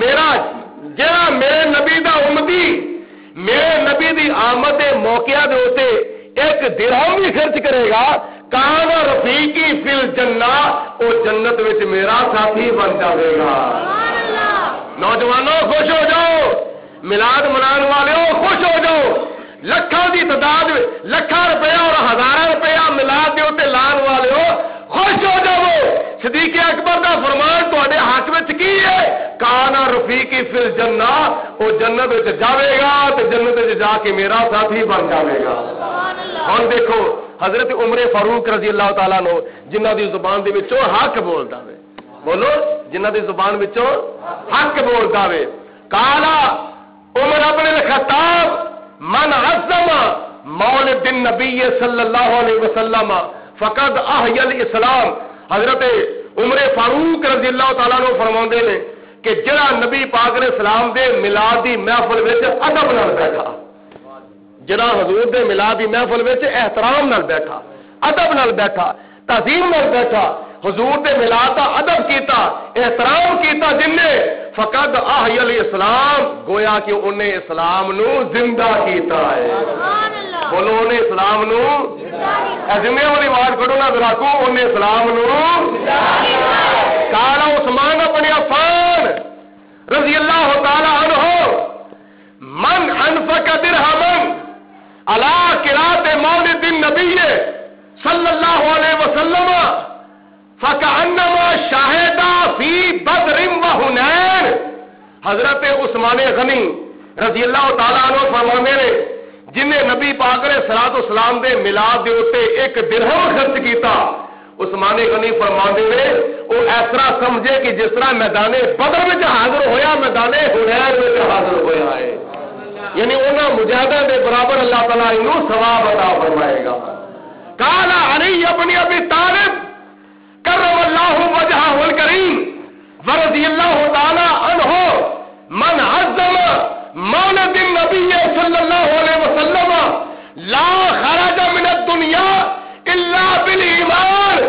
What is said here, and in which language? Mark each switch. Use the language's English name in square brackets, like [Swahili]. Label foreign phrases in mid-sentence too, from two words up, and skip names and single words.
[Punjabi] میرے نبی دا امتی میرے نبی دی آمد دے موقع دے ہوتے ایک درہم بھی خرچ کرے گا، [Arabic] کان رفیقی فی الجنہ، [Punjabi] او جنت وچ میرا ساتھی بن جاوے گا۔ نوجوانوں خوش ہو جاؤ، میلاد منان والوں خوش ہو جاؤ، لکھاں دی تعداد لکھاں روپیہ اور ہزاراں روپیہ میلاد دے اوتے لان والوں خوش ہو جاؤ۔ صدیق [Arabic] کانا رفیقی فی الجنہ، [Punjabi] وہ جنت وچ جاوے گا تے جنت وچ جا کے میرا ساتھی بن جاوے گا۔ ہن دیکھو حضرت عمر فاروق [Arabic] رضی اللہ تعالیٰ عنہ [Punjabi] جنہ دی زبان دے وچوں حق بولدا وے، بولو جنہ دی زبان وچوں حق بولدا وے، [Arabic] کالا عمر ابن الخطاب من عظم مولد النبی صلی اللہ علیہ وسلم فقد احیا الاسلام۔ [Punjabi] حضرت عمر فاروق [Arabic] رضی اللہ تعالیٰ عنہ [Punjabi] فرماندے نے کہ جڑا نبی پاک [Arabic] علیہ السلام [Punjabi] دے میلاد دی محفل وچ ادب نال بیٹھا، جڑا حضور دے میلاد دی محفل وچ احترام نال بیٹھا، ادب نال بیٹھا، تعظیم نال بیٹھا، حضور دے میلاد دا ادب کیتا، احترام کیتا، جن نے [Arabic] فقد احیا الاسلام، [Punjabi] گویا کہ انہیں اسلام نو زندہ کیتا ہے۔ بولو انہیں اسلام نو زندہ والی آواز پڑھو نا ذرا کو، انہیں اسلام نو [Arabic] کالا عثمان بن عفان رضی اللہ تعالی عنہ من انفق درہما علی قراءۃ مولد النبی صلی اللہ علیہ وسلم فکأنما شاہد فی بدر و حنین۔ [Punjabi] حضرت عثمان غنی [Arabic] رضی اللہ تعالیٰ عنہ [Punjabi] فرماندے نے جنہیں نبی پاک [Arabic] علیہ الصلوۃ والسلام [Punjabi] دے میلاد دے اوتے ایک درہم خرچ کیتا، عثمان غنی فرماندے نے وہ اس طرح سمجھے کہ جس طرح میدان بدر میں حاضر ہویا میدان حنین میں حاضر ہویا ہے، یعنی انہاں مجاہدوں دے برابر اللہ تعالیٰ انہوں ثواب عطا فرمائے گا۔ [Arabic] قال علی بن ابی طالب کرم اللہ وجہہ الکریم ورضی اللہ تعالی عنہ من عظم مولد النبی صلی اللہ علیہ وسلم لا خرج من الدنیا الا بالایمان۔